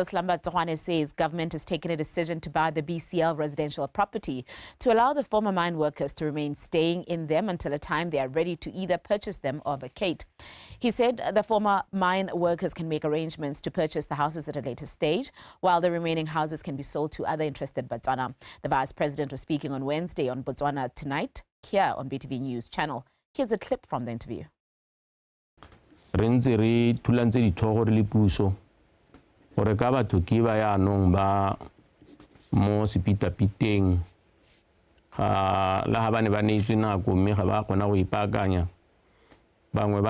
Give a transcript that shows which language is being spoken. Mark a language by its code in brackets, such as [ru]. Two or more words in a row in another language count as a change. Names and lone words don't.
[en] Botswana, says government has taken a decision to buy the BCL residential property to allow the former mine workers to remain staying in them until a time they are ready to either purchase them or vacate. He said the former mine workers can make arrangements to purchase the houses at a later stage, while the remaining houses can be sold to other interested Botswana. The Vice President was speaking on Wednesday on Botswana Tonight, here on BTV News channel. Here's a clip from the interview. [tn] Gore ka batho ke ba yaanong ba mo sepitapiteng ga la ga bane ba neetswe nako mme ga ba kgona go ipaakanya bangwe ba